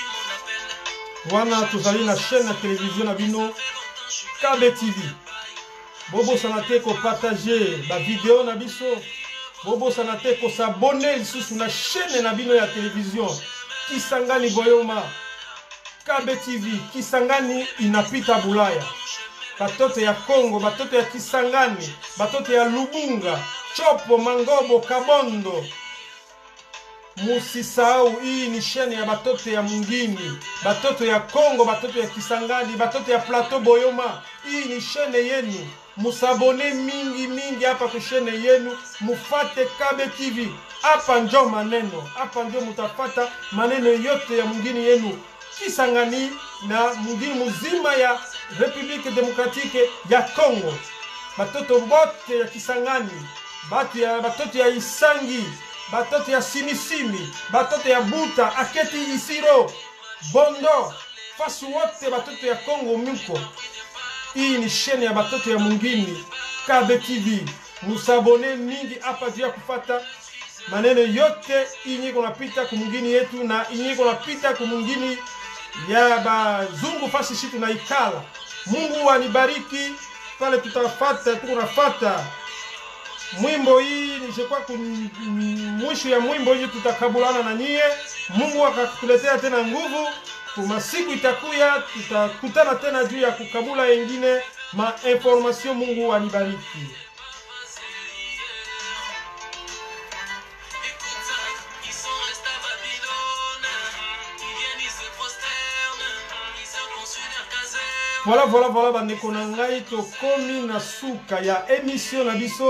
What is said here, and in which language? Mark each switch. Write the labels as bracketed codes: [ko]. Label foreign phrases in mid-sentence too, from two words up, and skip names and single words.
[ln] Wana tozali na chaîne na télévision na bino KB TV bobo sanate ko partager ba vidéo na biso, bobo sanate ko [fr] s'abonner sur la chaîne [ln] na bino ya télévision Kisangani Boyoma KBTV Kisangani [sw] inapita Bulaya, batoto ya Kongo, batoto ya Kisangani, batoto ya Lubunga, Chopo, Mangobo, Kabondo. Musisahau, hii ni shene ya batoto ya Mungini, batoto ya Kongo, batoto ya Kisangani, batoto ya Plateau Boyoma. Hii ni shene yenu, musabone mingi hapa kwa shene yenu, mufate KBTV. Hapa njo maneno, hapa njo mutafata maneno yote ya Mungini yenu Kisangani na Mungini muzima ya Republique Democratique ya Kongo. Batoto bote ya Kisangani, batoto ya Isangi, batoto ya Simisimi, batoto ya Buta, Aketi, Isiro, Bondo, fasi wote batoto ya Kongo muko. Hii ni shene ya batoto ya Mungini KBTV. Musabone mingi hapa juu ya kufata maneno yote inye kunapita kumungini yetu na inye kunapita kumungini ya bazungu fasi shitu na ikala. Mungu anibariki pale tutafata, tukunafata mwimbo hii. Nishekwa mwisho ya mwimbo hii tutakabulana na nyie. Mungu akakuletea tena nguvu. Kuma siku itakuya tutakutana tena juu ya kukabula yengine ma information. Mungu anibariki. [ln] Voilà bandeko na ngai tokomi na suka ya émission na biso.